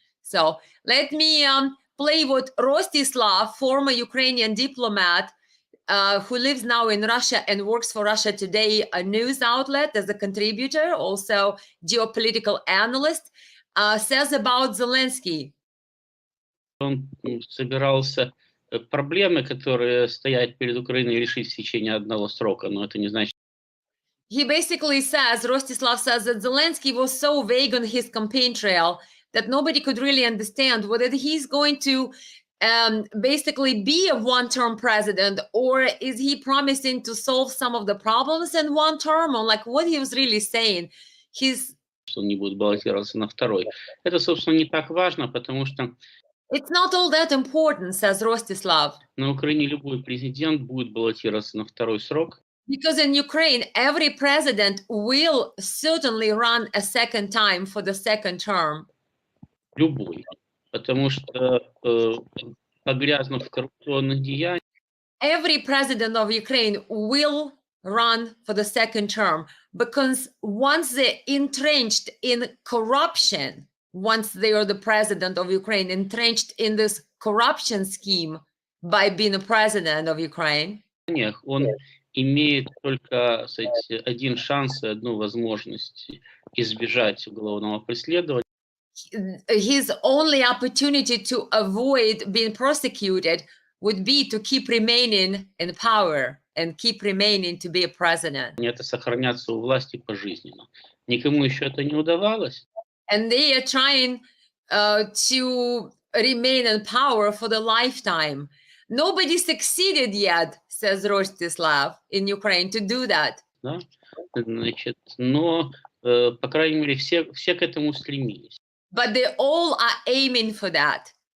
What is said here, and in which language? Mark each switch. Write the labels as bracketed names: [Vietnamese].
[English] So let me play what Rostislav, former Ukrainian diplomat, who lives now in Russia and works for Russia Today, a news outlet, as a contributor, also geopolitical analyst, says about Zelensky. [Russian] Он собирался проблемы, которые стоят перед Украиной, решить в течение одного срока, но это не значит... [English] He basically says, Rostislav says, that Zelensky was so vague on his campaign trail that nobody could really understand whether he's going to basically be a one-term president, or is he promising to solve some of the problems in one term, or like what he was really saying. [Russian] Что он не будет баллотироваться на второй. Это, собственно, не так важно, потому что [English] It's not all that important, says Rostislav. [Russian] На Украине любой президент будет баллотироваться на второй срок. [English] Because in Ukraine, every president will certainly run a second time for the second term. [Russian] Любой. Потому что погрязнув в коррупционных деяниях, [English] Every president of Ukraine will run for the second term because once they're entrenched in corruption, once they are the president of Ukraine, entrenched in this corruption scheme by being a president of Ukraine, [Russian] он имеет только, кстати, один шанс и одну возможность избежать уголовного преследования. [English] his only opportunity to avoid being prosecuted would be to keep remaining in power and keep remaining to be a president. [Russian] Это сохраняться у власти пожизненно. Никому еще это не удавалось. [English] And they are trying to remain in power for the lifetime. Nobody succeeded yet, says Rostislav, in Ukraine to do that. [Russian] Да? Значит, но, по крайней мере, все к этому стремились. [English] But they all are aiming for that.